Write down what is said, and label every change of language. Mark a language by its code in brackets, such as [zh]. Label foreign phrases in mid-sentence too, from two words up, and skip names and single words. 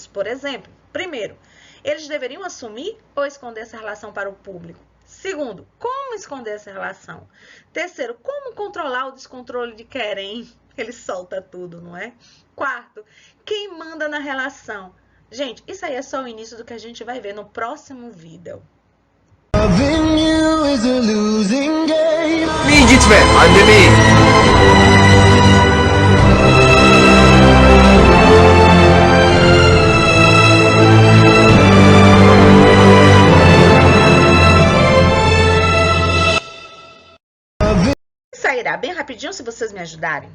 [pt] Por exemplo, primeiro, eles deveriam assumir ou esconder essa relação para o público? Segundo, como esconder essa relação? Terceiro, como controlar o descontrole de querer? Ele solta tudo, não é? Quarto, quem manda na relação? Gente, isso aí é só o início do que a gente vai ver no próximo vídeo. Bir gitme annemi. Sairá bem rapidinho se vocês me ajudarem.